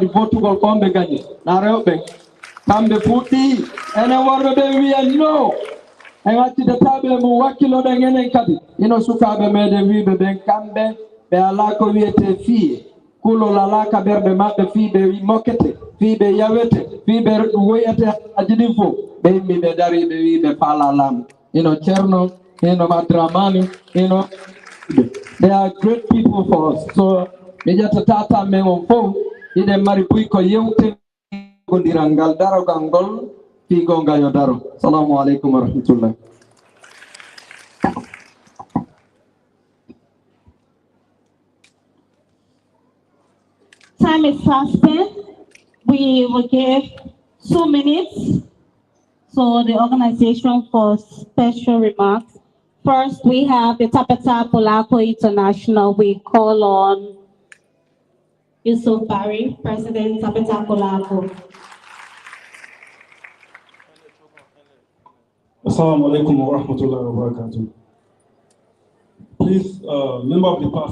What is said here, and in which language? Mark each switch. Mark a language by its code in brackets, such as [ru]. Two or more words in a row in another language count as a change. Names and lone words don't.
[ff] votugol komɓe gañi na rewɓe kamɓe fuɗɗi enen worɓe ɓe wiya no en accitataɓe mo wakkiloɗen enen kadi ino sukaɓe meɗen wiɓe ɓen kamɓe ɓe ala ko wiyete fiye kulol ala ka ɓerɗe maɓɓe fiiɓe mokkete fiiɓe yawete fiiɓe woyate aji ɗin fof ɓe yimɓiɓe dari ɓe wiɓe faala laamu ino ceerno ino madramani ino [en] they are great people for us [ff] so mi ƴettata men on fof iɗen mari buy ko yewte godiral ngal darogal ngol fiigonga yo daro [ar] السلام عليكم ورحمة الله. [en] Time is fast spent. We will give 2 minutes so the organization for special remarks. First, we have the Tapeta Polaco International. We call on Yusuf Barry, President Tapeta Polaco. [ar] السلام عليكم ورحمة الله وبركاته. [en] Please, member of the